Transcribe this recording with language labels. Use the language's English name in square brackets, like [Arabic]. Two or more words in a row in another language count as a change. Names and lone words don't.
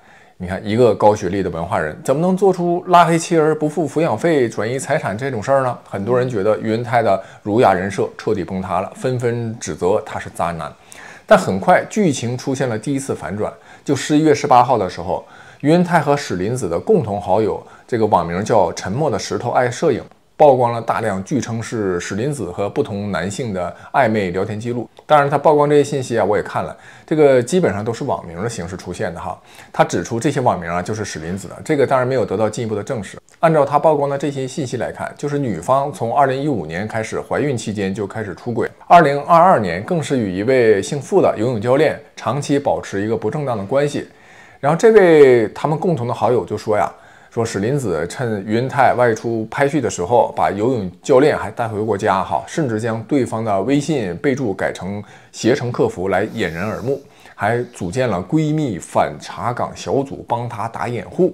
[Chinese] 你看，一個高學歷的文化人，怎麼能做出拉黑妻兒、不付撫養費、轉移財產這種事兒呢？很多人覺得於恩泰的儒雅人設徹底崩塌了，紛紛指責他是渣男。但很快，劇情出現了第一次反轉。就11月18號的時候，於恩泰和史林子的共同好友，這個網名叫沉默的石頭愛攝影，曝光了大量據稱是史林子和不同男性的曖昧聊天記錄。当然，他曝光这些信息啊，我也看了，这個基本上都是網名的形式出現的哈。他指出这些網名啊就是史林子的，這個當然沒有得到進一步的證實。按照他曝光的這些信息來看，就是女方從2015 年開始懷孕期間就開始出軌，2022年更是與一位姓傅的游泳教練長期保持一個不正當的關係。然後這位他們共同的好友就說呀，說史林子趁於恩泰外出拍戲的時候，把游泳教練還帶回過家哈，甚至將對方的微信備注改成携程客服來掩人耳目，還組建了閨蜜反查崗小組幫他打掩護。